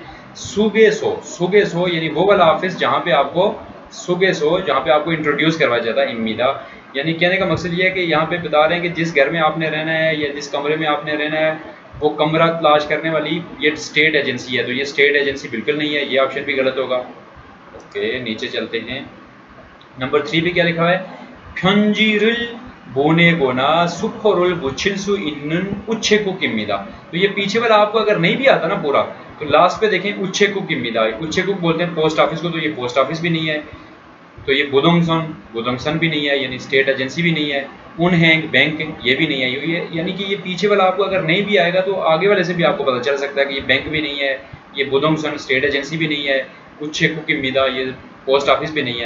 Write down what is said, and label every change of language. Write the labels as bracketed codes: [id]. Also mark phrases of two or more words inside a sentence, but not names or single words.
[hi] सुगेसो, सुगेसो यानी वो वाला ऑफिस जहाँ पे आपको, सुगेसो जहाँ पे आपको इंट्रोड्यूस करवाया जाता है, इम्मीदा। यानी कहने का मकसद ये है कि यहाँ पे बता रहे हैं कि जिस घर में आपने रहना है या जिस कमरे में आपने रहना है, वो कमरा तलाश करने वाली ये [en] state agency [hi] है। तो ये [en] state agency [hi] बिल्कुल नहीं है, ये ऑप्शन भी गलत होगा। ओके, नीचे चलते हैं। नंबर 3 पे क्या लिखा हुआ है, [ko] 편지를 보내거나 수포를 붙일 수 있는 우체국입니다। [hi] तो ये पीछे वाला आपको अगर नहीं भी आता ना पूरा, तो लास्ट पे देखें उचेकुकिमिदा, उचेकुक बोलते हैं [en] post office [hi] को, तो ये [en] post office [hi] भी नहीं है। तो ये बुदोंगसन, बुदोंगसन भी नहीं है, यानी [en] state agency [hi] भी नहीं है। उनहैंग बैंक ये भी नहीं है। यानी कि ये पीछे वाला आपको अगर नहीं भी आएगा तो आगे वाले से भी आपको पता चल सकता है कि ये बैंक भी नहीं है, ये बुदोंगसन [en] state agency [hi] भी नहीं है, उचेकुकिमिदा ये [en] post office [hi] भी नहीं है।